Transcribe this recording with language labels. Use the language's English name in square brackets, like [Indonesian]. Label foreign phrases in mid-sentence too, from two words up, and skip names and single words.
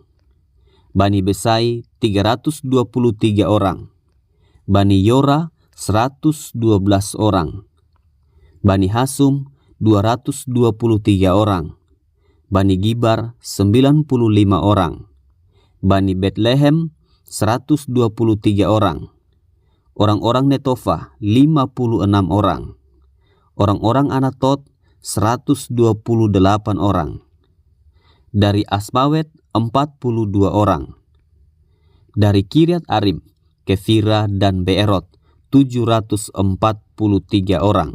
[Indonesian] Bani Besai 323 orang. Bani Yora 112 orang. Bani Hasum 223 orang. Bani Gibar 95 orang. Bani Betlehem 123 orang. Orang-orang Netofa 56 orang. Orang-orang Anatot 128 orang. Dari Asmawet 42 orang. Dari Kiryat Arim, Kefira dan Beerot 743 orang.